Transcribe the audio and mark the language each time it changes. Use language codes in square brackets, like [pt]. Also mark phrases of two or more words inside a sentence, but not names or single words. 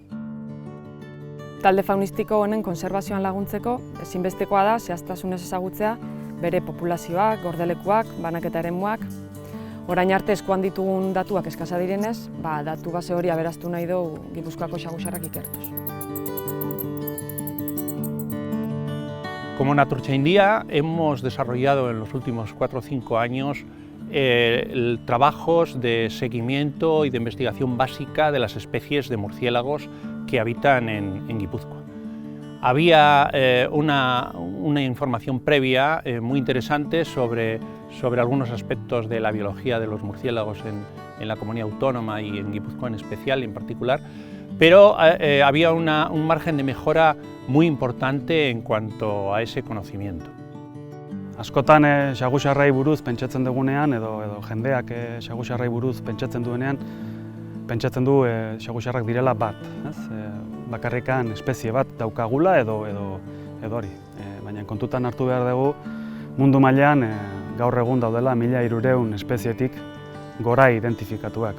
[eu] Talde faunistiko honen konservazioan laguntzeko, ezinbestekoa da zehaztasunez ezagutzea bere populazioak, gordelekuak, banaketa eremuak. Orain arte eskuan ditugun datuak eskasa direnez, datu base hori aberaztu nahi dugu Gipuzkoako xagusarrak ikertuz. [es] Como Naturtzaindia hemos desarrollado en los últimos 4 o 5 años trabajos de seguimiento y de investigación básica de las especies de murciélagos que habitan en Guipúzcoa. Había una información previa muy interesante sobre algunos aspectos de la biología de los murciélagos en la comunidad autónoma y en Guipúzcoa en especial, en particular, pero había un margen de mejora muy importante en cuanto a ese conocimiento. [eu] Askotan xagusarrei buruz pentsatzen dugunean edo jendeak xagusarrei buruz pentsatzen duenean pentsatzen du xagusarrak direla bat, bakarrikan espezie bat daukagula edo hori. Baina kontutan hartu behar dugu mundu mailan gaur egun daudela 1300 espezietik gora identifikatuak.